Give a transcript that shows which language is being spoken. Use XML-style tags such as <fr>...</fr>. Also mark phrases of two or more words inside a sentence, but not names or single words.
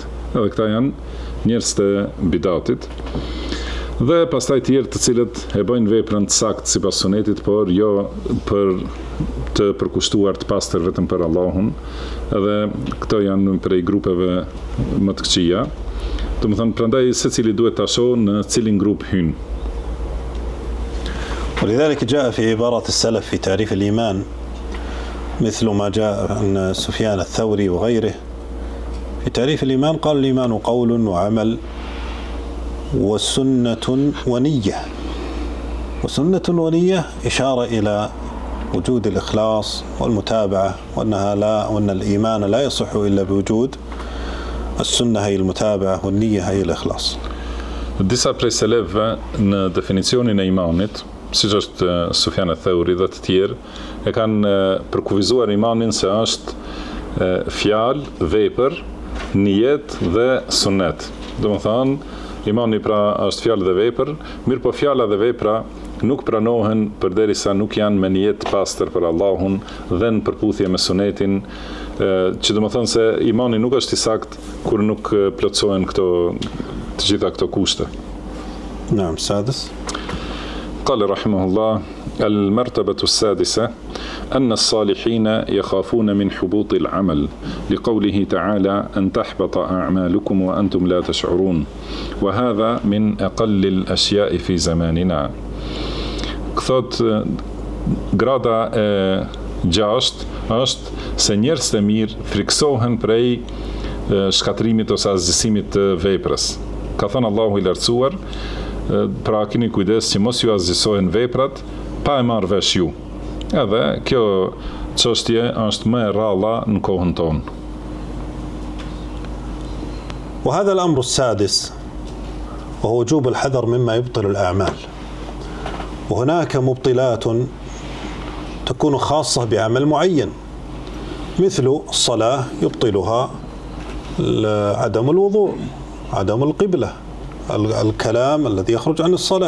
<sq>Edhe këta janë njerëz të bidatit. Dhe pastaj tjerë të cilët e bëjnë veprën të saktë sipas sunetit, por jo për të përkushtuar të pastër vetëm për Allahun. Edhe këto janë prej grupeve më të këqija. Domethënë prandaj secili duhet ta shohë në cilin grup hyn.</sq> <ar>ولذلك جاء في عبارة السلف في تعريف الإيمان مثل ما جاء عن سفيان الثوري وغيره في تعريف الإيمان، قال الإيمان قول وعمل وسنة ونية. وسنة ونية إشارة إلى وجود الإخلاص والمتابعة، وأن الإيمان لا يصح إلا بوجود السنة هي المتابعة والنية هي الإخلاص.</ar> <sq>Disa prej selefëve në definicionin e imanit, siç është Sufjan al-Thauri dhe të tjerë, e kanë përkufizuar imanin se është fjalë, vepër, nijet dhe sunet. Domethënë, imani pra është fjalë dhe vepër, mirë po fjala dhe vepra nuk pranohen përderisa nuk janë me nijet të pastër për Allahun dhe në përputhje me sunetin, që domethënë se imani nuk është i sakt kur nuk plotësohen të gjitha këto kushte.</sq> <ar>نعم. السادس قال رحمه الله: المرتبة السادسة أن الصالحين يخافون من حبوط العمل لقوله تعالى أن تحبط أعمالكم وأنتم لا تشعرون، وهذا من أقل الأشياء في زماننا.</ar> <sq>Thot grada e 6 është se njerëzit e mirë friksohen prej shkatrimit ose azgjësimit të veprës. Ka thënë Allahu i lartësuar, pra keni kujdes që mos ju azgjësohen veprat pa e marrë vesh ju. Edhe kjo çështje është më e rralla në kohën tonë.</sq> <ar>وهذا الأمر السادس وهو وجوب الحذر مما يبطل الأعمال. وهناك مبطلات تكون خاصة بعمل معين، مثل الصلاة يبطلها عدم الوضوء، عدم القبلة، الكلام الذي يخرج عن الصلاة.</ar>